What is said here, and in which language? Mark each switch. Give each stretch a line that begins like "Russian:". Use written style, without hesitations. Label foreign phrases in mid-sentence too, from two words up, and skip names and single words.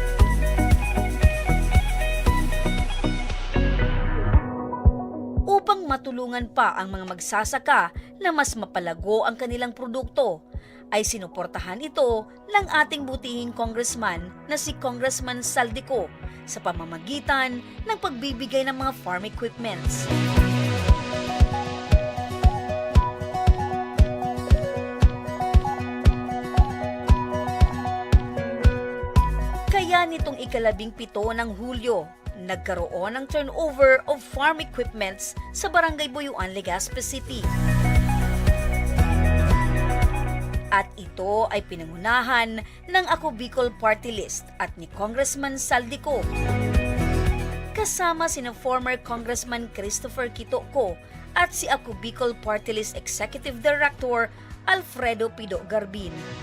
Filipino: Upang matulungan pa ang mga magsasaka na mas mapalago ang kanilang produkto, ay sinuportahan ito ng ating butihing congressman na si Congressman Saldico sa pamamagitan ng pagbibigay ng mga
English: farm equipments.
Filipino: Kaya nitong ika-17 ng Hulyo, nagkaroon ng
English: turnover of farm equipments
Filipino: sa Barangay Buyuan, Legazpi City. At ito ay pinangunahan ng Ako Bicol Party List at ni Congressman Saldico. Kasama sina former Congressman Christopher Quitoco at si Ako Bicol Party List Executive Director Alfredo Pido Garbin.